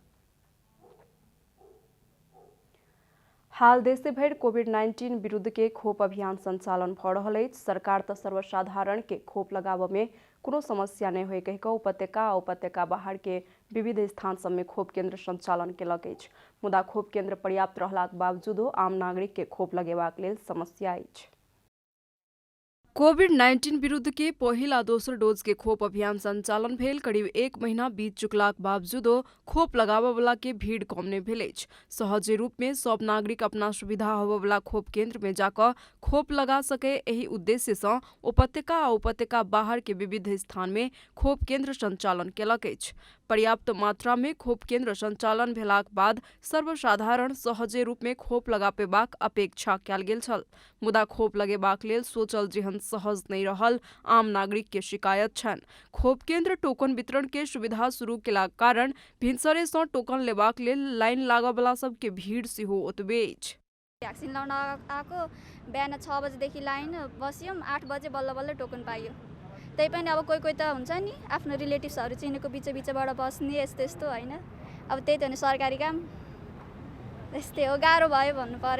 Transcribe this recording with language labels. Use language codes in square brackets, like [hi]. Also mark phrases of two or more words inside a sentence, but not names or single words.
[mai] हाल देश भर कोविड-19 विरुद्ध के खोप अभियान संचालन भऽ रहल अछि। सरकार तऽ सर्वसाधारण के खोप लगाबऽ में कोनो समस्या नहीं होय कहि कऽ उपत्यका आ उपत्यका बाहर के विविध स्थान सब में खोप केंद्र संचालन केलक अछि। मुदा खोप केंद्र पर्याप्त रहलाक बावजूदो आम नागरिक के खोप लगेबाक लेल समस्या अछि। कोविड-19 विरुद्ध के पहिल आ दोसर डोज के खोप अभियान संचालन भेल करीब 1 महीना बीत चुकलाक बावजूदो खोप लगाबऽ वाला के भीड़ कम नहीं भेल अछि। सहज रूप में सब नागरिक अपना सुविधा होबऽ वाला खोप केंद्र में जाकर खोप लगा सके, एही उद्देश्य सँ उपत्यका आ उपत्यका बाहर के विविध स्थान में खोप केंद्र संचालन केलक अछि। पर्याप्त मात्रा में खोप केंद्र संचालन भेलाक बाद सर्वसाधारण सहजे रूप में खोप लगा पेबाक अपेक्षा कयल गेल छल। मुदा खोप लगेबाक लेल सोचल जेहन सहज नहीं रहल आम नागरिक के शिकायत छनि। खोप केंद्र टोकन वितरण के सुविधा शुरू केलाक कारण भिनसरे सँ टोकन लेबाक लेल लाइन लागऽ वाला सब के भीड़ सेहो ओतबे अछि। [ne] भ्याक्सिन लाउन आएको बिहान 6 बजेदेखि लाइन बस्यौँ, 8 बजे बल्ल बल्ल टोकन पाइयो। त्यही पनि अब कोही त हुन्छ नि आफ्नो रिलेटिभ्सहरू चिनेको बिचबाट बस्ने यस्तो होइन। अब त्यही त हो नि सरकारी काम त्यस्तै हो, गाह्रो भयो भन्नु पर्यो।